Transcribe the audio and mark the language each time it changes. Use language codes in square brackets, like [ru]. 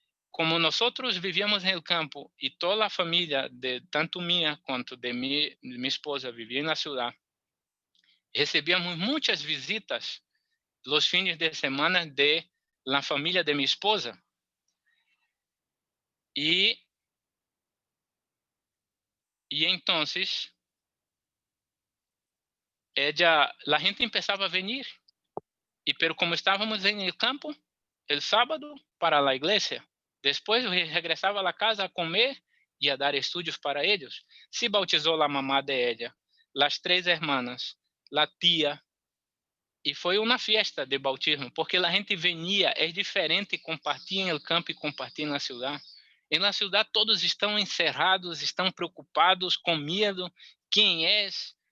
[pt] Como nós vivíamos no campo e toda a família, tanto minha quanto de minha esposa, vivia na cidade, recebíamos muitas visitas [es] los fines de semana de la familia de mi esposa. Y entonces, la gente empezaba a venir, pero como estábamos en el campo, el sábado para la iglesia, después regresaba a la casa a comer e a dar estudios para ellos. Se bautizó la mamá de ella, las 3 hermanas, la tía, [pt] e foi uma festa de bautismo, porque a gente venia, é diferente compartilhar em el campo e compartilhar na cidade. Em la cidade todos estão encerrados, estão preocupados, com medo, quem és?